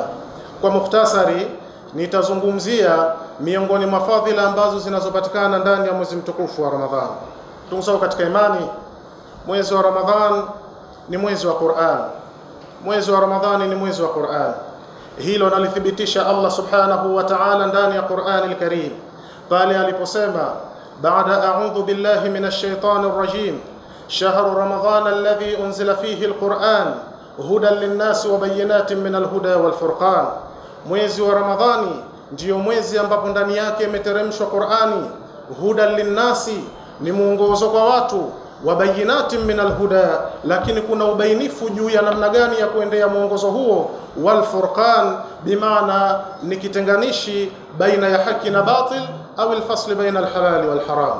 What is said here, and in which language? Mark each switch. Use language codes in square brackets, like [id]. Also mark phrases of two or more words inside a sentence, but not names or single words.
[sw] Kwa mukhtasari, nitazungumzia miongoni mwa fadhila ambazo zinazopatikana ndani ya mwezi mtukufu wa Ramadhani. Tunasahau katika imani, mwezi wa Ramadhani ni mwezi wa Qur'an. Mwezi wa Ramadhani ni mwezi wa Qur'an. Hilo nalithibitisha Allah [ar] سبحانه وتعالى [sw] ndani ya Qur'an al-Karim pale aliposema baada [ar] أعوذ بالله من الشيطان الرجيم شهر رمضان الذي أنزل فيه القرآن هدى للناس وبينات من الهدى والفرقان. [sw] Mwezi wa Ramadhani ndio mwezi ambapo ndani yake imeteremshwa Qur'ani. [ar] هدى للناس [sw] ni muongozo kwa watu, [ar] وبينات من الهدى, [sw] lakini kuna ubainifu juu ya namna gani ya kuendea muongozo huo. [ar] والفرقان [sw] bimaana ni kitenganishi baina ya haki na batil au [ar] الفصل بين الحلال والحرام.